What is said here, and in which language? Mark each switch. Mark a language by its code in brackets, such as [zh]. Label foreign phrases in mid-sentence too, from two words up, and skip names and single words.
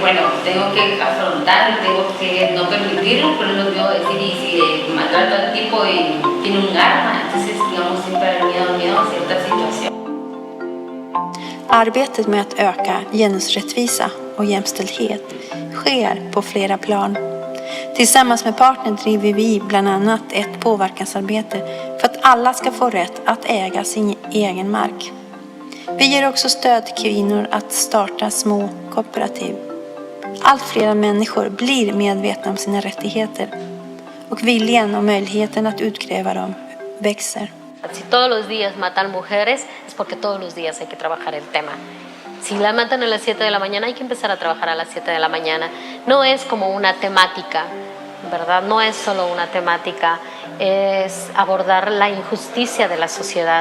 [es] bueno, tengo que afrontar, tengo que no permitirlo, pero no tengo que decir, y si maltrato al tipo y tiene un arma, entonces, digamos, siempre hay miedo a cierta situación. [sv] Arbetet med att öka genusrättvisa och jämställdhet sker på flera plan. Tillsammans med partner driver vi bland annat ett påverkansarbete för att alla ska få rätt att äga sin egen mark. Vi ger också stöd till kvinnor att starta små kooperativ. Allt fler människor blir medvetna om sina rättigheter och viljan och möjligheten att utkräva dem växer. [es] Si todos los días matan mujeres es porque todos los días hay que trabajar el tema. Si la matan a las 7 de la mañana hay que empezar a trabajar a las 7 de la mañana. No es como una temática, ¿verdad? No es solo una temática, es abordar la injusticia de la sociedad.